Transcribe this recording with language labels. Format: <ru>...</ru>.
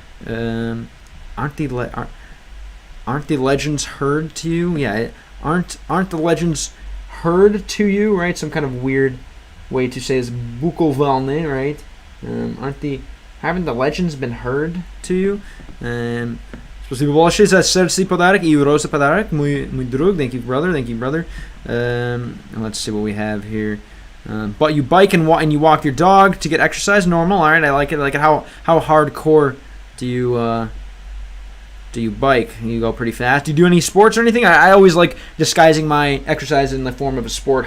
<en>Aren't the legends heard to you? Yeah. Aren't the legends heard to you? Right. Some kind of weird way to say is bukovalne, right? Haven't the legends been heard to you?</en> <ru>Спасибо большое за сердце подарок и роза подарок, мой друг.</ru> <en>Thank you, brother. Let's see what we have here. But you bike and you walk your dog to get exercise. Normal. All right, I like it. How hardcore do you bike? You go pretty fast. Do you do any sports or anything? I always like disguising my exercise in the form of a sport.</en>